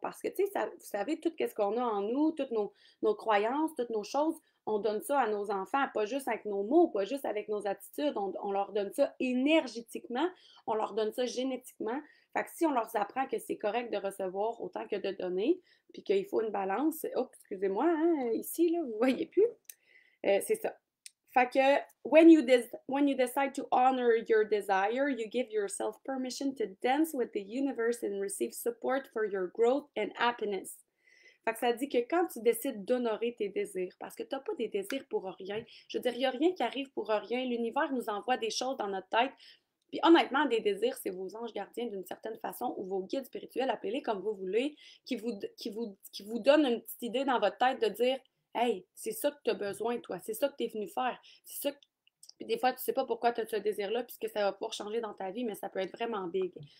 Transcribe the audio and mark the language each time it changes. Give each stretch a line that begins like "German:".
French: Parce que, tu sais, vous savez, tout ce qu'on a en nous, toutes nos croyances, toutes nos choses, on donne ça à nos enfants, pas juste avec nos mots, pas juste avec nos attitudes, on leur donne ça énergétiquement, on leur donne ça génétiquement. Fait que si on leur apprend que c'est correct de recevoir autant que de donner, puis qu'il faut une balance, oh, excusez-moi, hein, ici, là, vous voyez plus, c'est ça. Fait que
English: when you decide to honor your desire, you give yourself permission to dance with the universe and receive support for your growth and happiness.
French: Fait que ça dit que quand tu décides d'honorer tes désirs, parce que tu n'as pas des désirs pour rien, je veux dire, il n'y a rien qui arrive pour rien. L'univers nous envoie des choses dans notre tête. Puis honnêtement, des désirs, c'est vos anges gardiens d'une certaine façon ou vos guides spirituels, appelés comme vous voulez, qui vous donnent une petite idée dans votre tête de dire hey, c'est ça que tu as besoin, toi, c'est ça que tu es venu faire, c'est ça que puis des fois, tu sais pas pourquoi tu as ce désir-là, puisque ça va pouvoir changer dans ta vie, mais ça peut être vraiment big.